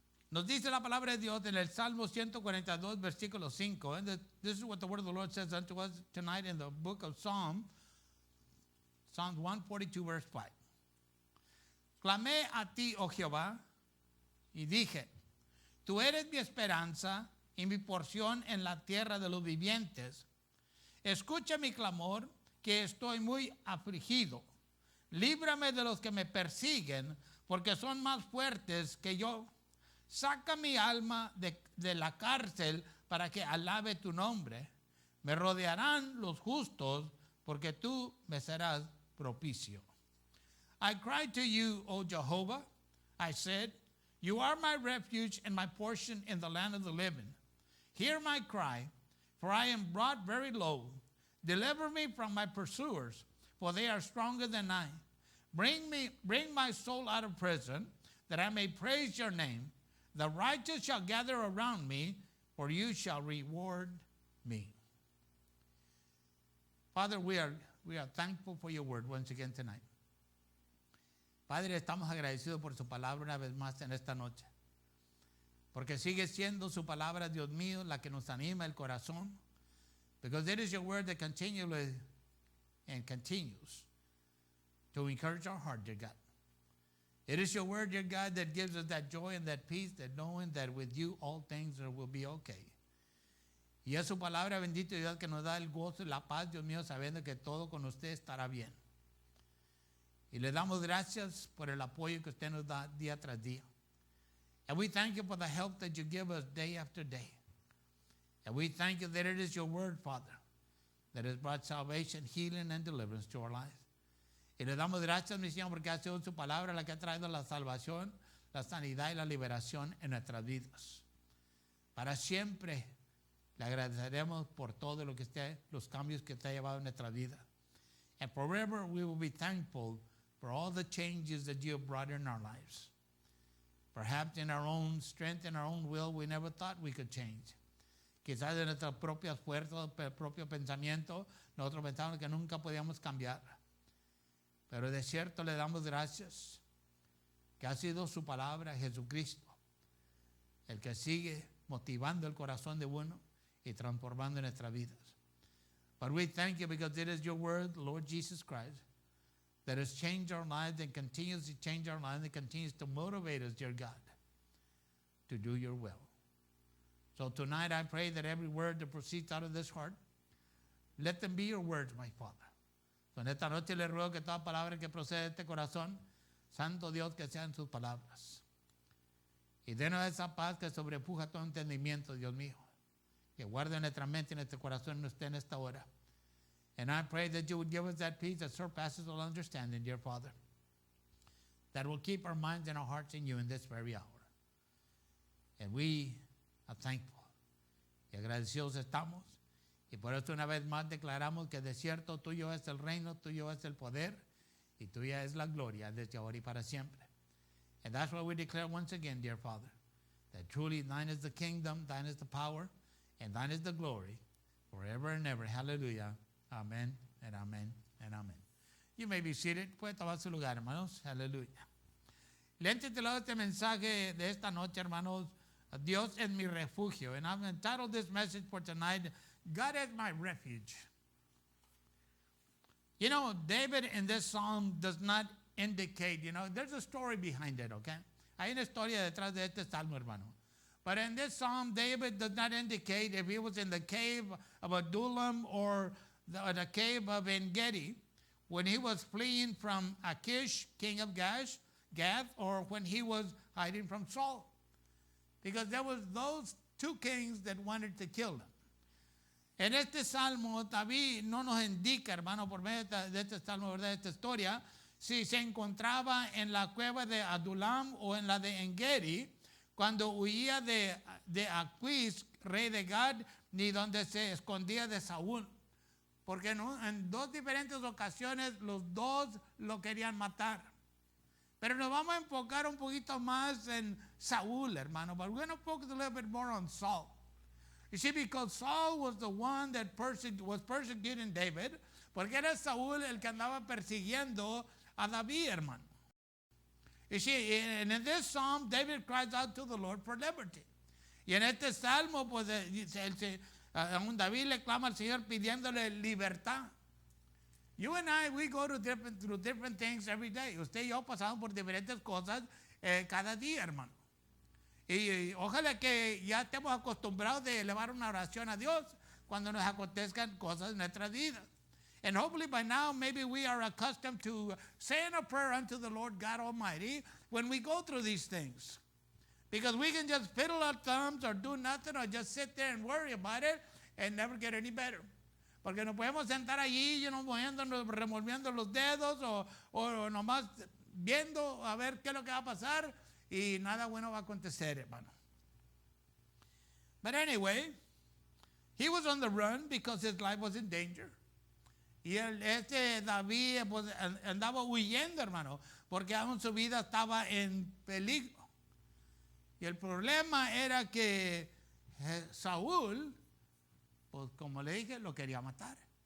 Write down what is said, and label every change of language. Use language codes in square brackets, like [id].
[es] Nos dice la palabra de Dios en el Salmo 142, versículo 5. [en] And this is what the word of the Lord says unto us tonight in the book of Psalms 142, verse 5. [es] Clamé a ti, oh Jehová, y dije, tú eres mi esperanza y mi porción en la tierra de los vivientes. Escucha mi clamor, que estoy muy afligido. Líbrame de los que me persiguen, porque son más fuertes que yo. Saca mi alma de la cárcel para que alabe tu nombre. Me rodearán los justos, porque tú me serás propicio. [en] I cried to you, O Jehovah. I said, you are my refuge and my portion in the land of the living. Hear my cry, for I am brought very low. Deliver me from my pursuers, for they are stronger than I. Bring my soul out of prison, that I may praise your name. The righteous shall gather around me, for you shall reward me. Father, we are thankful for your word once again tonight. [es] Padre, estamos agradecidos por su palabra una vez más en esta noche. Porque sigue siendo su palabra, Dios mío, la que nos anima el corazón. [en] Because it is your word that continually and continues to encourage our heart, dear God. It is your word, dear God, that gives us that joy and that peace, that knowing that with you all things will be okay. [es] Y es su palabra, bendito Dios, que nos da el gozo y la paz, Dios mío, sabiendo que todo con usted estará bien. Y le damos gracias por el apoyo que usted nos da día tras día. [en] And we thank you for the help that you give us day after day. And we thank you that it is your word, Father, that has brought salvation, healing, and deliverance to our lives. [es] Y le damos gracias, mi Señor, porque ha sido su palabra la que ha traído la salvación, la sanidad y la liberación en nuestras vidas. Para siempre le agradeceremos por todo lo que usted, los cambios que usted ha llevado en nuestra vida. [en] And forever we will be thankful for all the changes that you have brought in our lives. Perhaps in our own strength, in our own will, we never thought we could change. [es] Quizás de nuestras propias fuerzas, propio pensamiento, nosotros pensábamos que nunca podíamos cambiar. Pero de cierto le damos gracias que ha sido su palabra, Jesucristo, el que sigue motivando el corazón de uno y transformando nuestras vidas. [en] But we thank you because it is your word, Lord Jesus Christ, that has changed our lives and continues to change our lives and continues to motivate us, dear God, to do your will. So tonight I pray that every word that proceeds out of this heart, let them be your words, my Father. [es] So en esta noche le ruego que toda palabra que procede de este corazón, Santo Dios, que sean sus palabras. Y denos esa paz que sobrepuja todo entendimiento, Dios mío. Que guarde nuestra mente y nuestro corazón en usted en esta hora. [en] And I pray that you would give us that peace that surpasses all understanding, dear Father, that will keep our minds and our hearts in you in this very hour. And we are thankful. [es] Y agradecidos estamos. Y por eso una vez más declaramos que de cierto tuyo es el reino, tuyo es el poder, y tuya es la gloria desde ahora y para siempre. [en] And that's why we declare once again, dear Father, that truly thine is the kingdom, thine is the power, and thine is the glory, forever and ever. Hallelujah. Amén, and amén, and amén. You may be seated. [es] Puede tomar su lugar, hermanos. Hallelujah. Le he titulado este mensaje de esta noche, hermanos, Dios es mi refugio. [en] And I've entitled this message for tonight, God is my refuge. You know, David in this psalm does not indicate, there's a story behind it, okay? [es] Hay una historia detrás de este salmo, hermano. [en] But in this psalm, David does not indicate if he was in the cave of Adullam or the cave of En-Gedi when he was fleeing from Achish, king of Gath, or when he was hiding from Saul. Because there was those two kings that wanted to kill him. [es] En este salmo, David no nos indica, hermano, por medio de este salmo, ¿verdad? De esta historia, si se encontraba en la cueva de Adullam o en la de En-Gedi, cuando huía de Achish, rey de Gad, ni donde se escondía de Saúl. Porque en dos diferentes ocasiones los dos lo querían matar. Pero nos vamos a enfocar un poquito más en Saúl, hermano. [en] But we're going to focus a little bit more on Saul. You see, because Saul was the one that was persecuting David, [es] porque era Saúl el que andaba persiguiendo a David, hermano. [en] You see, and in this psalm, David cries out to the Lord for liberty. [es] Y en este salmo, pues, aún David le clama al Señor pidiéndole libertad. [en] You and I, we go through different things every day. [es] Usted y yo pasamos por diferentes cosas cada día, hermano. Y ojalá que ya estemos acostumbrados de elevar una oración a Dios cuando nos acontezcan cosas en nuestras vidas. [en] And hopefully by now, maybe we are accustomed to saying a prayer unto the Lord God Almighty when we go through these things. Because we can just fiddle our thumbs or do nothing or just sit there and worry about it and never get any better. [es] Porque nos podemos sentar allí, moviéndonos, revolviendo los dedos o nomás viendo a ver qué es lo que va a pasar y nada bueno va a acontecer, hermano. [en] But anyway, he was on the run because his life was in danger. [es] Y David pues, andaba huyendo, hermano, porque aún su vida estaba en peligro. Y el problema era que Saúl, pues como le dije, lo quería matar.